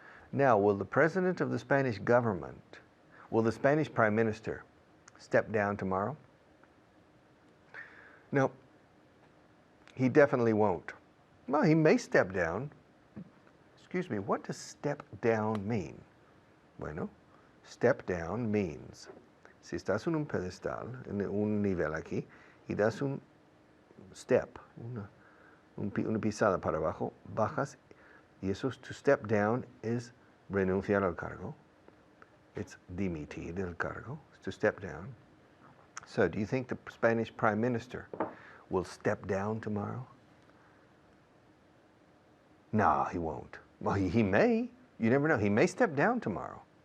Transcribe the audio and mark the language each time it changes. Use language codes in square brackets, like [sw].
[en] Now, will the president of the Spanish government, will the Spanish prime minister step down tomorrow? No, he definitely won't. Well, he may step down. Excuse me, what does step down mean? [es] Bueno, [en] step down means, [es] si estás en un pedestal, en un nivel aquí, y das un step, una pisada para abajo, bajas, y eso, [en] to step down [es] is renunciar al cargo. [en] It's [es] dimitir del cargo, [en] to step down. So, do you think the Spanish Prime Minister will step down tomorrow? No, he won't. Well, he may. You never know. He may step down tomorrow.